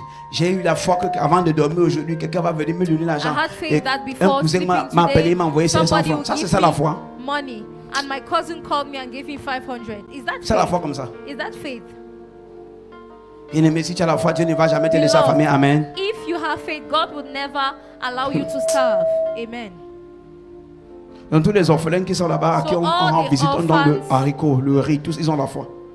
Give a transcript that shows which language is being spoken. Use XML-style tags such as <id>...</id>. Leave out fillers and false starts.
<fr>J'ai eu la foi qu'avant de dormir aujourd'hui, quelqu'un va venir me donner l'argent. Et un cousin m'a appelé, m'a envoyé 500 francs. Ça, c'est ça la foi.</fr> <en>And my cousin called me and gave me 500. Is that</en> <fr>c'est la foi comme ça.</fr> <en>Is that faith?</en> <fr>Bien-aimé, si tu as la foi, Dieu ne va jamais te laisser affamer. Amen.</fr> <en>If you have faith, God would never allow you to starve. Amen.</en> <fr>Donc tous les orphelins qui sont là-bas, à qui on rend visite, on donne le haricot, le riz, tous ils ont la foi.</fr>